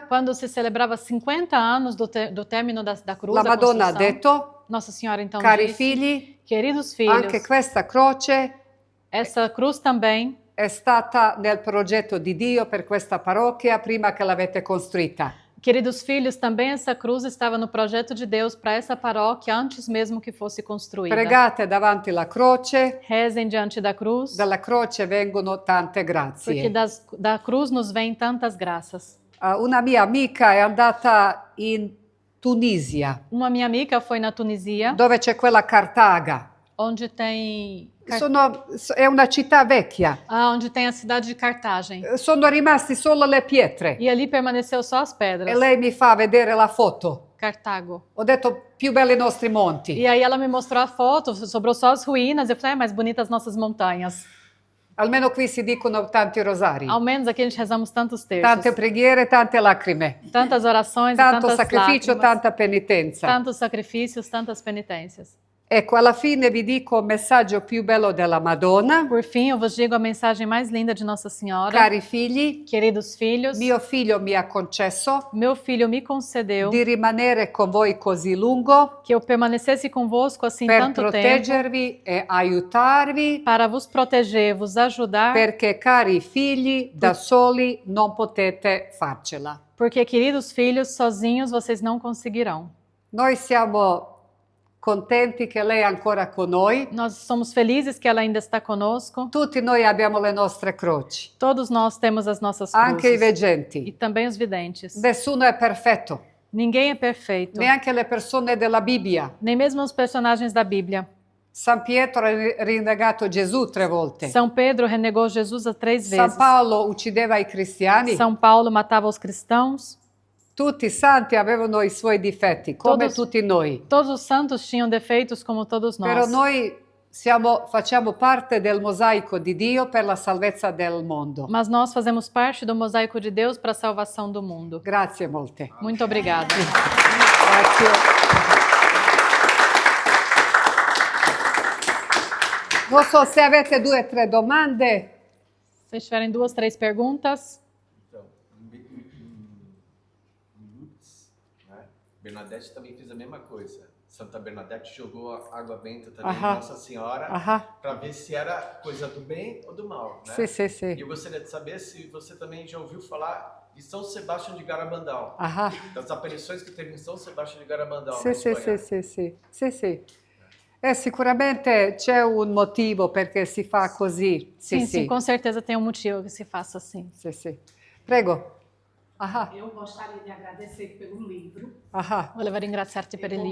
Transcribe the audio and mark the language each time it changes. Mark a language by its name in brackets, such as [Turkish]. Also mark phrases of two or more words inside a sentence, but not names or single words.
[Portuguese] quando se celebrava 50 anos do término da cruz, [Italian] la [Portuguese] da [Italian] Madonna ha [Portuguese] construção, [Italian] detto, [Portuguese] Nossa Senhora então [Italian] cari [Portuguese] disse, [Italian] figli, [Portuguese] queridos filhos, [Italian] anche questa croce [Portuguese] essa cruz também [Italian] è stata nel progetto di Dio per questa parrocchia prima che l'avete costruita. [Portuguese] Queridos filhos, também essa cruz estava no projeto de Deus para essa paróquia antes mesmo que fosse construída. [Italian] Pregate davanti alla croce, [Portuguese] Rezem diante da cruz, [Italian] dalla croce vengono tante [Portuguese] porque [Italian] grazie. [Portuguese] da cruz nos vêm tantas graças. [Italian] Una mia amica è andata in Tunisia, [Portuguese] Uma minha amiga foi na Tunísia, [Italian] dove c'è quella Cartaga. [Portuguese] onde tem [Italian] È una città vecchia, [Portuguese] onde tem a cidade de Cartagem. [Italian] sono rimasti solo le pietre. [Portuguese] E ali permaneceu só as [Italian] E [Portuguese] pedras. [Italian] lei mi fa vedere la foto. [Portuguese] Cartago. [Italian] Ho detto, più belli i nostri monti. [Portuguese] E aí ela me mostrou a foto, sobrou só as ruínas. Eu falei, mais bonitas as nossas montanhas. [Italian] Almeno qui si dicono tanti rosari, [Portuguese] Ao menos aqui a gente rezamos tantos terços. [Italian] tante preghiere, tante lacrime, [Portuguese] Tantas orações, e [Italian] tanto [Portuguese] tantas [Italian] sacrificio, [Portuguese] lágrimas, [Italian] tanta penitenza. [Portuguese] tantos sacrifícios, tantas penitências. [Italian] Ecco, alla fine vi dico il messaggio più bello della Madonna. [Portuguese] Por fim, eu vos digo a mensagem mais linda de Nossa Senhora. [Italian] Cari figli, [Portuguese] Queridos filhos, [Italian] mio figlio mi ha concesso [Portuguese] meu filho me concedeu [Italian] di rimanere con voi così lungo [Portuguese] que eu permanecesse convosco assim [Italian] per tanto tempo, proteggervi e aiutarvi, [Portuguese] para vos proteger, vos ajudar, [Italian] perché cari figli, da soli non potete farcela. [Portuguese] porque, queridos filhos, sozinhos vocês não conseguirão. [Italian] Noi siamo contenti che lei è ancora con noi. [Portuguese] Nós somos felizes que ela ainda está conosco. [Italian] Tutti noi abbiamo le nostre croci, [Portuguese] Todos nós temos as nossas [Italian] anche i [Portuguese] cruzes. E [Italian] veggenti. [Portuguese] também os videntes. [Italian] Nessuno è perfetto, [Portuguese] Ninguém é perfeito, [Italian] neanche le persone della Bibbia. [Portuguese] nem mesmo os personagens da Bíblia. [Italian] San Pietro ha rinnegato Gesù 3 volte. [Portuguese] São Pedro renegou Jesus 3 [Italian] San [Portuguese] vezes. [Italian] Paolo uccideva i cristiani. [Portuguese] São Paulo matava os cristãos. [Italian] Tutti i santi avevano i suoi difetti, come [Portuguese] Todos- [Italian] tutti noi. [Portuguese] Todos os santos tinham defeitos como todos [Italian] Però [Portuguese] nós. [Italian] noi facciamo parte del mosaico di Dio per la salvezza del mondo. [Portuguese] Mas nós fazemos parte do mosaico de Deus para a salvação do mundo. [Italian] Grazie molte. [Portuguese] Muito obrigada. [Italian] Grazie. Non so se avete 2 o 3 domande. [Portuguese] Se vocês tiverem 2, 3 perguntas. Então, em Lourdes, né? Bernadette também fez a mesma coisa. Santa Bernadette jogou a água benta também em Aham. Nossa Senhora Aham. para ver se era coisa do bem ou do mal, né? [Italian] Sì, sì, [Portuguese] E [Italian] sì. [Portuguese] eu gostaria de saber se você também já ouviu falar de São Sebastião de Garabandal, Ah, das aparições que teve em São Sebastião de Garabandal, [Italian] sì, [Portuguese] na [Italian] sì, [Portuguese] Espanha. [Italian] sì, sì, sì, sì, sì. Sicuramente c'è un motivo perché si fa così. Sì, [Portuguese] Sim, [Italian] sì, [Portuguese] sim, com certeza tem um motivo que se faça assim. [Italian] sì, sì. Prego. Ah, [Portuguese] Eu gostaria de agradecer pelo livro. ah. [Italian] Volevo ringraziarti per il